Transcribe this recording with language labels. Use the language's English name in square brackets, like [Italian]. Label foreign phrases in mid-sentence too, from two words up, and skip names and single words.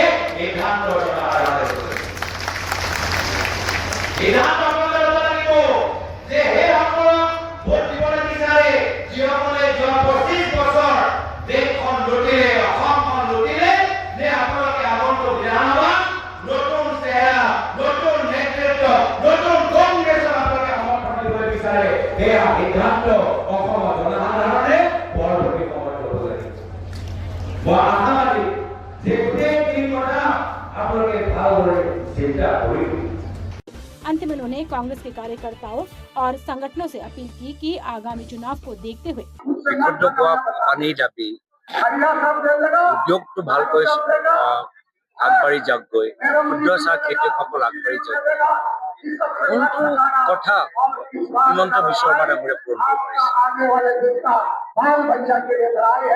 [Assamese] সিদ্ধান্ত জনসাধাৰণে সিদ্ধান্ত ল'ব লাগিব যে সেইসকলক ভোট দিবলৈ বিচাৰে যিসকলে যোৱা ২৫ বছৰ দেশখন লুটিলে, অসমখন লুটিলে, নে আপোনালোকে আগন্তুক বিধানসভা নতুন চেহেৰা, নতুন নেতৃত্ব, নতুন কংগ্ৰেছক আপোনালোকে সমৰ্থন দিবলৈ বিচাৰে। সেয়া সিদ্ধান্ত অসমৰ জনসাধাৰণে পৰৱৰ্তী সময়ত ল'ব লাগিব। মই আশাবাদী যে গোটেইখিনি কথা আপোনালোকে ভালদৰে চিন্তা কৰিব। [Hindi] अंत में उन्होंने कांग्रेस के कार्यकर्ताओं और संगठनों से अपील की कि आगामी चुनाव को देखते हुए [Assamese] বিশুদ্ধ খোৱা পানী দাবী উদ্যোগটো ভালকৈ আগবাঢ়ি যাওকগৈ, ক্ষুদ্ৰ চাহ খেতিয়কসকল আগবাঢ়ি যাওক। কোনটো কথা হিমন্ত বিশ্ব শৰ্মা ডাঙৰীয়াই পূৰণ কৰিব পাৰিছে?